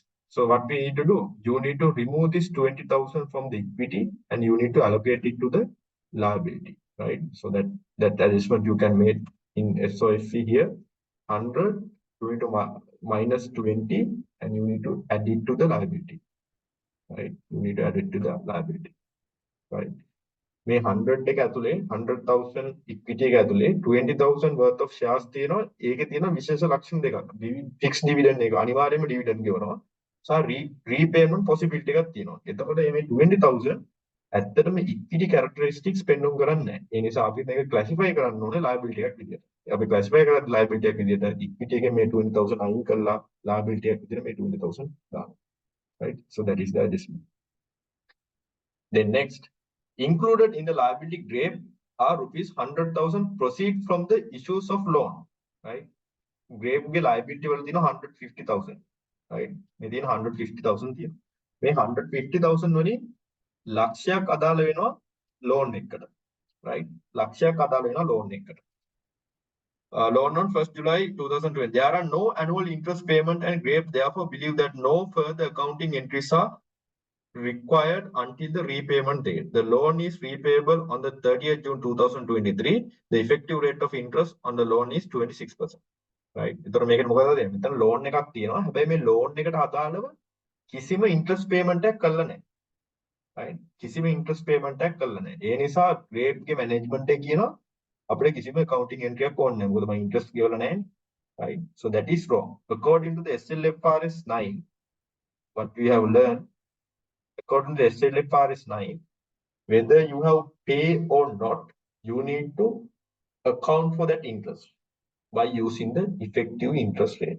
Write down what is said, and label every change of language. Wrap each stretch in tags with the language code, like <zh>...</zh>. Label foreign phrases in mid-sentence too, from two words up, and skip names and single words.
<en>So what we need to do, you need to remove this 20,000 from the equity and you need to allocate it to the liability, right? So that adjustment you can make in SOFC here, 100, you need to minus 20 and you need to add it to the liability, right? You need to add it to the liability, right?</en> <si>මේ 100 එක ඇතුලේ 100,000 equity එක ඇතුලේ 20,000</si> <en>worth of shares</en> <si>තියෙනවා. ඒකේ තියෙන විශේෂ ලක්ෂණ දෙකක්.</si> <en>fixed dividend</en> <si>එක අනිවාර්යයෙන්ම dividend ගෙවනවා. සහ</si> <en>repayment possibility</en> <si>එකක් තියෙනවා. එතකොට මේ 20,000 ඇත්තටම</si> <en>equity characteristics</en> <si>පෙන්වුම් කරන්නේ නැහැ. ඒ නිසා අපි මේක classify කරන්න ඕනේ liability එකක් විදියට. අපි classify කරද්දී liability එකක් විදියට equity එකේ මේ 20,000 අයින් කරලා liability එකක් විදියට මේ 20,000 දානවා. Right?</si> <en>So that is the adjustment. Then next, included in the liability Grape are rupees 100,000 proceed from the issues of loan, right?</en> <hi>Grape के liability वाला 150,000,</hi> <en>right?</en> <si>මේ 150,000 තියෙනවා. මේ 150,000 වලින් ලක්ෂයක් අදාළ වෙනවා loan එකට. Right? ලක්ෂයක් අදාළ වෙනවා loan එකට.</si> <en>Loan on 1st July 2020. There are no annual interest payment and GRAPE therefore believe that no further accounting entries are required until the repayment date. The loan is repayable on the 30th June 2023. The effective rate of interest on the loan is 26%. Right?</en> <si>එතකොට මේකට මොකද වෙන්නේ? මෙතන loan එකක් තියෙනවා. හැබැයි මේ loan එකට අදාළව කිසිම</si> <en>interest payment</en> <si>එකක් කළා නැහැ. Right? කිසිම</si> <en>interest payment</en> <si>එකක් කළා නැහැ. ඒ නිසා GRAPE ගේ management එක කියනවා අපිට කිසිම</si> <en>accounting entry</en> <si>එකක් ඕනේ නැහැ. මොකද මම interest ගෙවලා නැහැ.</si> <en>Right? So that is wrong. According to the SLFRS 9, what we have learned, according to the SLFRS 9, whether you have paid or not, you need to account for that interest by using the effective interest rate.</en>